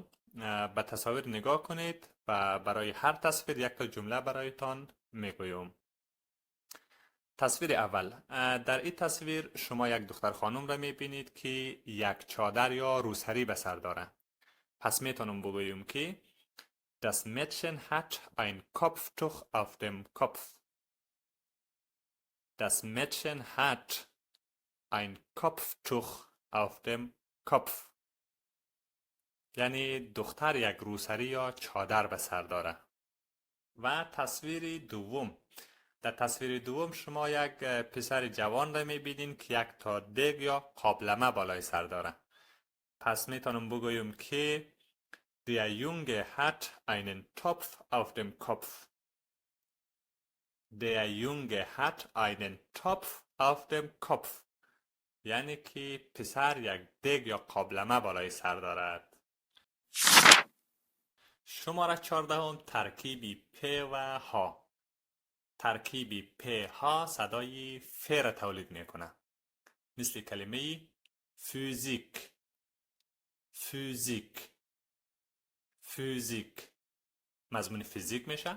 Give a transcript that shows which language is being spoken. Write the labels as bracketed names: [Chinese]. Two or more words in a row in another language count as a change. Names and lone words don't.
[Persian] به تصاویر نگاه کنید و برای هر تصویر 1 تا جمله برایتان میگویم. تصویر اول. در این تصویر شما یک دختر خانم را میبینید که یک چادر یا روسری به سر داره. پس میتونم بگویم که [German] Das Mädchen hat ein Kopftuch auf dem Kopf. Das Mädchen hat ein Kopftuch auf dem Kopf. [Persian] یعنی دختر یک روسری یا چادر به سر داره. و تصویر دوم. در تصویر دوم شما یک پسر جوان را میبینین که یک تا دیگ یا قابلمه بالای سر داره. پس میتونم بگویم که [German] Der Junge hat einen Topf auf dem Kopf. Der Junge hat einen Topf auf dem Kopf. [Persian] یعنی که پسر یک دیگ یا قابلمه بالای سر دارد. شماره 14 ترکیبی پ و ها. ترکیبی پ ها صدای ف را تولید میکنه. مثل کلمه فیزیک، فیزیک، فیزیک مضمون فیزیک میشه.